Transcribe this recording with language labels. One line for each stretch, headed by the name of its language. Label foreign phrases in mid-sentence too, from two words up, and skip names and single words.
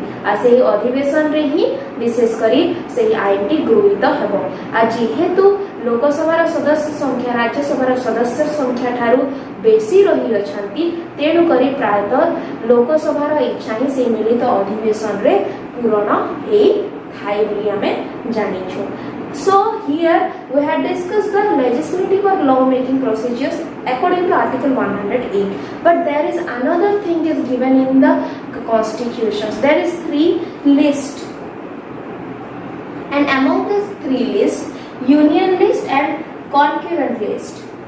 Odia: ଆ ସେ ଅଧିବେଶନ ରେ ହିଁ ବିଶେଷ କରି ସେ ଆଇନ ଟି ଗୃହୀତ ହେବ. ଆ ଯେହେତୁ ଲୋକସଭାର ସଦସ୍ୟ ସଂଖ୍ୟା ରାଜ୍ୟସଭାର ସଦସ୍ୟ ସଂଖ୍ୟା ଠାରୁ ବେଶୀ ରହିଅଛନ୍ତି, ତେଣୁ କରି ପ୍ରାୟତଃ ଲୋକସଭାର ଇଚ୍ଛା ହିଁ ସେ ମିଳିତ ଅଧିବେଶନ ରେ ପୂର୍ଣ୍ଣ ହେ ଥାଇ ବୋଲି ଆମେ ଜାଣିଛୁ.
English: So here we had discussed the legislative or law making procedures according to Article 108. But there is another thing is given in the constitutions. There is 3 lists, and among these 3 lists, union list and concurrent list.